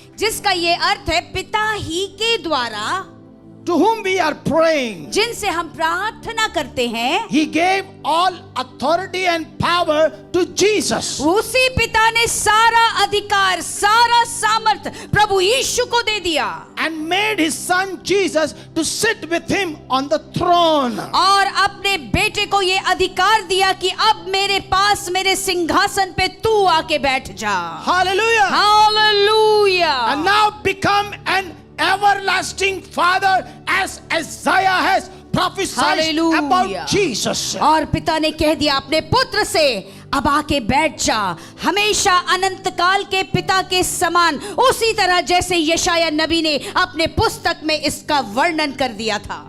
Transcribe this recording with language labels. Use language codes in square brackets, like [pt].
[hi] जिसका ये अर्थ है पिता ही के द्वारा, [en] to whom we are praying, [hi] जिनसे हम प्रार्थना करते हैं, [en] he gave all authority and power to Jesus. [hi] उसी पिता ने सारा अधिकार, सारा सामर्थ प्रभु यीशु को दे दिया. [en] And made his son Jesus to sit with him on the throne. [hi] और अपने बेटे को ये अधिकार दिया कि अब मेरे पास मेरे सिंहासन पे तू आके बैठ जा. [en] Hallelujah. [hi] Hallelujah. [en] And now become an everlasting Father, as Isaiah has prophesied Hallelujah. about Jesus. [hi] और पिता ने कह दिया अपने पुत्र से, अब आके बैठ जा, हमेशा अनंत काल के पिता के समान, उसी तरह जैसे यशाया नबी ने अपने पुस्तक में इसका वर्णन कर दिया था.